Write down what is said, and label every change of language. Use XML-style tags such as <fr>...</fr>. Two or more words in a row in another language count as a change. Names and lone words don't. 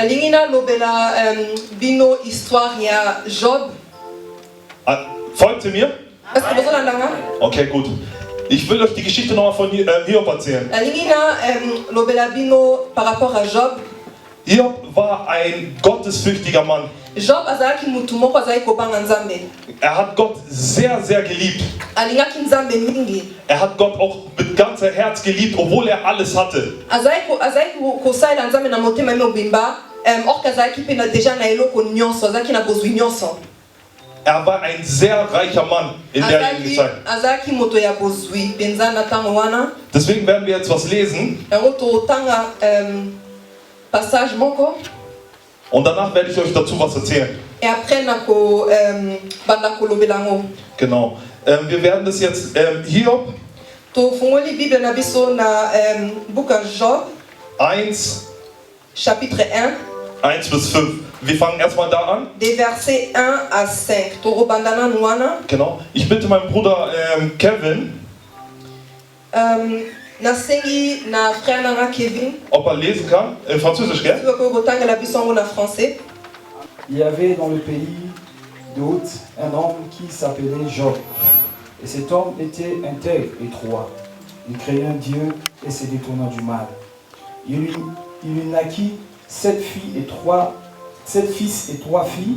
<de>Folgt ihr mir? Okay, gut. Ich will euch die Geschichte nochmal von Hiob erzählen. Hiob war ein gottesfürchtiger Mann.</de> <ln>Job azalaki mutu moko azalaki kobanga Nzambe.</ln> <de>Er hat Gott sehr, sehr geliebt.</de> <ln>Alingaki Nzambe mingi.</ln> <de>Er hat Gott auch mit ganzem Herz geliebt, obwohl er alles hatte.</de> <ln>Azalaki kosalela Nzambe na motema mobimba. Or azalaki pe na deja na eloko nyonso, azalaki na bozwi nyonso.</ln> <de>Er war ein sehr reicher Mann in der Zeit. Deswegen werden wir jetzt was lesen. Und danach werde ich euch dazu was erzählen. Genau. Wir werden das jetzt Hiob 1,</de> <fr>Chapitre 1.</fr> <de>1 bis 5. Wir fangen erstmal da an.</de> <fr>Des versets 1 à 5.</fr> <de>Genau. Ich bitte meinen Bruder Kevin, ob er lesen kann. Französisch, gell?</de> <fr>Il y avait dans le pays d'Hôte un homme qui s'appelait Job. Et cet homme était intègre et droit. Il craignait Dieu et se détourna du mal. Il lui naquit 7 fils et 3 filles.</fr>